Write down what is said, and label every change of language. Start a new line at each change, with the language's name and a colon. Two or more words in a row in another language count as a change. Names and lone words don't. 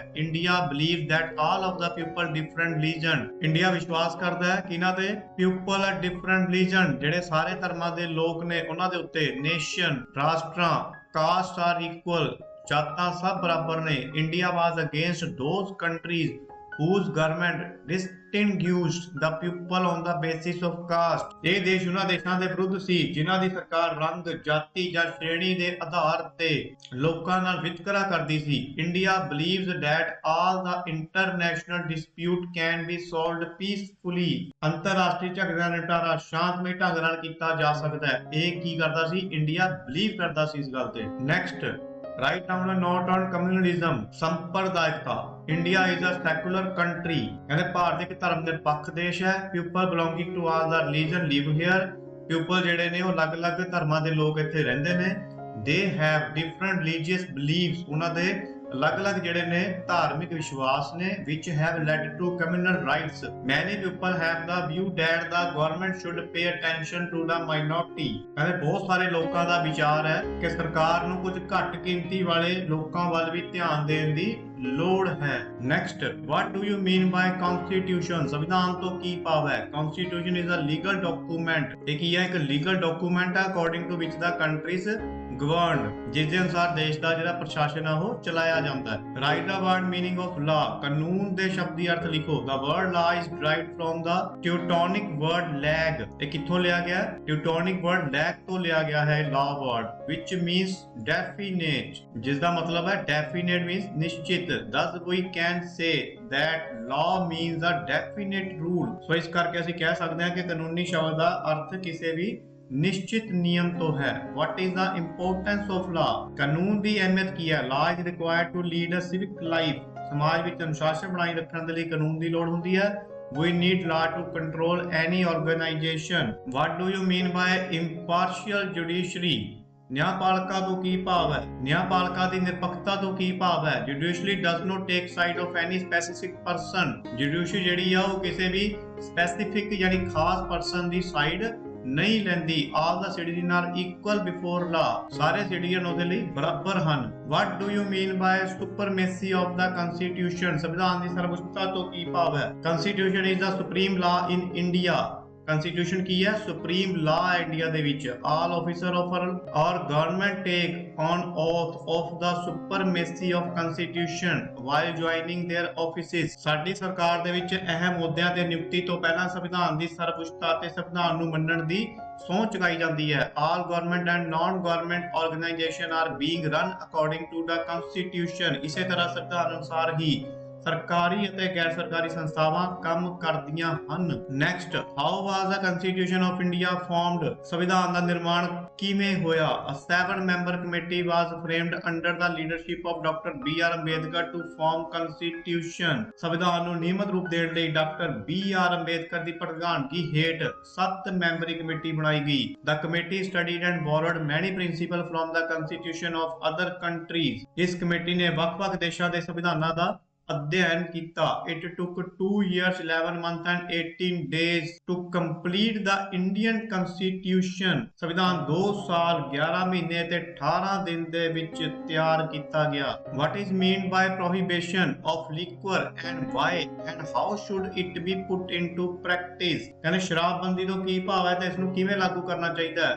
English: India believe that all of the people different religion.
Punjabi: ਇੰਡੀਆ ਵਿਸ਼ਵਾਸ ਕਰਦਾ ਹੈ ਕਿ ਇਹਨਾਂ ਦੇ
English: people are different religion,
Punjabi: ਜਿਹੜੇ ਸਾਰੇ ਧਰਮਾਂ ਦੇ ਲੋਕ ਨੇ ਉਹਨਾਂ ਦੇ ਉੱਤੇ। ਨੇਸ਼ਨ, ਰਾਸ਼ਟਰਾਂ,
English: caste are equal,
Punjabi: ਜਾਤਾਂ ਸਭ ਬਰਾਬਰ ਨੇ।
English: India was against those countries whose government distinguished the people on the basis of caste।
Punjabi: ਇਹ ਦੇਸ਼ ਉਹਨਾਂ ਦੇਸ਼ਾਂ ਦੇ ਵਿਰੁੱਧ ਸੀ ਜਿਨ੍ਹਾਂ ਦੀ ਸਰਕਾਰ ਰੰਗ, ਜਾਤੀ ਜਾਂ ਸ਼੍ਰੇਣੀ ਦੇ ਆਧਾਰ ਤੇ ਲੋਕਾਂ ਨਾਲ ਵਿਤਕਰਾ ਕਰਦੀ ਸੀ।
English: ਇੰਡੀਆ believes that all the international dispute can be solved peacefully।
Punjabi: ਅੰਤਰਰਾਸ਼ਟਰੀ ਝਗੜਿਆਂ ਦਾ ਨਿਪਟਾਰਾ ਸ਼ਾਂਤਮਈ ਢੰਗ ਨਾਲ ਕੀਤਾ ਜਾ ਸਕਦਾ ਹੈ। ਇਹ ਕੀ ਕਰਦਾ ਸੀ? ਇੰਡੀਆ ਬਲੀਵ ਕਰਦਾ ਸੀ ਇਸ ਗੱਲ ਤੇ।
English: Next, write down a note on communalism. ਸੰਪਰਦਾਇਕਤਾ। India is a secular country.
Punjabi: ਕਹਿੰਦੇ ਭਾਰਤ ਇੱਕ ਧਰਮ ਨਿਰਪੱਖ ਦੇਸ਼ ਹੈ।
English: people belonging to all the religion live here.
Punjabi: ਪੀਪਲ ਜਿਹੜੇ ਨੇ ਉਹ ਅਲੱਗ-ਅਲੱਗ ਧਰਮਾਂ ਦੇ ਲੋਕ ਇੱਥੇ ਰਹਿੰਦੇ ਨੇ।
English: they have different religious beliefs.
Punjabi: ਉਹਨਾਂ ਦੇ ਅਲੱਗ-ਅਲੱਗ ਜਿਹੜੇ ਨੇ ਧਾਰਮਿਕ ਵਿਸ਼ਵਾਸ ਨੇ
English: which have led to communal rights। many people have the view that the government should pay attention to the minority।
Punjabi: ਕਹਿੰਦੇ ਬਹੁਤ ਸਾਰੇ ਲੋਕਾਂ ਦਾ ਵਿਚਾਰ ਹੈ ਕਿ ਸਰਕਾਰ ਨੂੰ ਕੁਝ ਘੱਟ ਗਿਣਤੀ ਵਾਲੇ ਲੋਕਾਂ ਵੱਲ ਵੀ ਧਿਆਨ ਦੇਣ ਦੀ ਲੋੜ ਹੈ।
English: ਨੈਕਸਟ, what do you mean by constitution?
Punjabi: ਸੰਵਿਧਾਨ ਤੋਂ ਕੀ ਭਾਵ ਹੈ?
English: constitution is a legal document।
Punjabi: ਇਹ ਕੀ ਹੈ? ਇੱਕ
English: legal document
Punjabi: ਹੈ
English: according to which the countries governed।
Punjabi: ਜਿਸ ਦੇ ਅਨੁਸਾਰ ਦੇਸ਼ ਦਾ ਜਿਹੜਾ ਪ੍ਰਸ਼ਾਸਨ ਆ ਉਹ ਚਲਾਇਆ ਜਾਂਦਾ ਹੈ।
English: write the word meaning of law.
Punjabi: ਕਾਨੂੰਨ ਦੇ ਸ਼ਬਦੀ ਅਰਥ ਲਿਖੋ।
English: the word law is derived from the Teutonic word leg.
Punjabi: ਇਹ ਕਿੱਥੋਂ ਲਿਆ ਗਿਆ?
English: Teutonic word leg
Punjabi: ਤੋਂ ਲਿਆ ਗਿਆ ਹੈ
English: law word, which means definite।
Punjabi: ਜਿਸ ਦਾ ਮਤਲਬ ਹੈ
English: definite means
Punjabi: ਨਿਸ਼ਚਿਤ।
English: thus we can say that law means a definite rule।
Punjabi: ਸੋ ਇਸ ਕਰਕੇ ਅਸੀਂ ਕਹਿ ਸਕਦੇ ਹਾਂ ਕਿ ਕਾਨੂੰਨੀ ਸ਼ਬਦ ਦਾ ਅਰਥ ਕਿਸੇ ਵੀ ਨਿਸ਼ਚਿਤ ਨਿਯਮ ਤੋਂ ਹੈ।
English: What is the importance of law?
Punjabi: ਕਾਨੂੰਨ ਦੀ ਅਹਿਮੀਅਤ ਕੀ ਹੈ?
English: Law is required to lead a civic life।
Punjabi: ਸਮਾਜ ਵਿੱਚ ਅਨੁਸ਼ਾਸਨ ਬਣਾਈ ਰੱਖਣ ਦੇ ਲਈ ਕਾਨੂੰਨ ਦੀ ਲੋੜ ਹੁੰਦੀ ਹੈ।
English: We need law to control any organization। What do you mean by impartial judiciary?
Punjabi: ਨਿਆਂਪਾਲਿਕਾ ਤੋਂ ਕੀ ਭਾਵ ਹੈ? ਨਿਆਂਪਾਲਿਕਾ ਦੀ ਨਿਰਪੱਖਤਾ ਤੋਂ ਕੀ ਭਾਵ ਹੈ?
English: Judiciary does not take side of any specific person।
Punjabi: ਜੁਡੀਸ਼ਰੀ ਜਿਹੜੀ ਆ ਉਹ ਕਿਸੇ ਵੀ ਸਪੈਸੀਫਿਕ ਯਾਨੀ ਖਾਸ ਪਰਸਨ ਦੀ ਸਾਈਡ ਨਹੀਂ ਲੈਂਦੀ।
English: all the citizen are equal before law.
Punjabi: ਸਾਰੇ ਸਿਟੀਜ਼ਨ ਉਹਦੇ ਲਈ ਬਰਾਬਰ ਹਨ।
English: What do you mean by supremacy of the constitution?
Punjabi: ਸੰਵਿਧਾਨ ਦੀ ਸਰਵਉੱਚਤਾ ਤੋਂ ਕੀ ਭਾਵ ਹੈ?
English: Constitution is the supreme law in India।
Punjabi: Constitution ਕੀ ਹੈ?
English: supreme law
Punjabi: ਹੈ ਇੰਡੀਆ ਦੇ ਵਿੱਚ।
English: All officer of our government take on oath of the supremacy of constitution while joining their offices।
Punjabi: ਸਾਡੀ ਸਰਕਾਰ ਦੇ ਵਿੱਚ ਅਹਿਮ ਅਹੁਦਿਆਂ ਤੇ ਨਿਯੁਕਤੀ ਤੋਂ ਪਹਿਲਾਂ ਸੰਵਿਧਾਨ ਦੀ ਸਰਵਉੱਚਤਾ ਅਤੇ ਸੰਵਿਧਾਨ ਨੂੰ ਮੰਨਣ ਦੀ ਸਹੁੰ ਚੁਕਾਈ ਜਾਂਦੀ ਹੈ।
English: All government and non-government organization are being run according to the constitution।
Punjabi: ਇਸੇ ਤਰ੍ਹਾਂ ਸੰਵਿਧਾਨ ਅਨੁਸਾਰ ਹੀ ਸਰਕਾਰੀ ਅਤੇ ਗੈਰ ਸਰਕਾਰੀ ਸੰਸਥਾਵਾਂ ਕੰਮ ਕਰਦੀਆਂ ਹਨ।
English: Next, how was the constitution of India formed?
Punjabi: ਸੰਵਿਧਾਨ ਦਾ ਨਿਰਮਾਣ ਕਿਵੇਂ ਹੋਇਆ?
English: A 7-member committee was framed under the leadership of Dr. B.R. Ambedkar to form constitution।
Punjabi: ਸੰਵਿਧਾਨ ਨੂੰ ਨਿਯਮਿਤ ਰੂਪ ਦੇਣ ਲਈ ਡਾਕਟਰ B.R. ਅੰਬੇਦਕਰ ਦੀ ਪ੍ਰਧਾਨਗੀ ਹੇਠ 7 ਮੈਂਬਰੀ ਕਮੇਟੀ ਬਣਾਈ ਗਈ।
English: The committee studied and borrowed many principles from the constitution of other countries।
Punjabi: ਇਸ ਕਮੇਟੀ ਨੇ ਵੱਖ-ਵੱਖ ਦੇਸ਼ਾਂ ਦੇ ਸੰਵਿਧਾਨਾਂ ਦਾ ਅਧਿਐਨ ਕੀਤਾ।
English: It took 2 years 11 months and 18 days to complete the Indian Constitution।
Punjabi: ਸੰਵਿਧਾਨ 2 ਸਾਲ 11 ਮਹੀਨੇ ਤੇ 18 ਦਿਨ ਦੇ ਵਿੱਚ ਤਿਆਰ ਕੀਤਾ ਗਿਆ।
English: What is meant by prohibition of liquor and why and how should it be put into practice?
Punjabi: ਕਹਿੰਦੇ ਸ਼ਰਾਬਬੰਦੀ ਤੋਂ ਕੀ ਭਾਵ ਹੈ ਤੇ ਇਸ ਨੂੰ ਕਿਵੇਂ ਲਾਗੂ ਕਰਨਾ ਚਾਹੀਦਾ ਹੈ?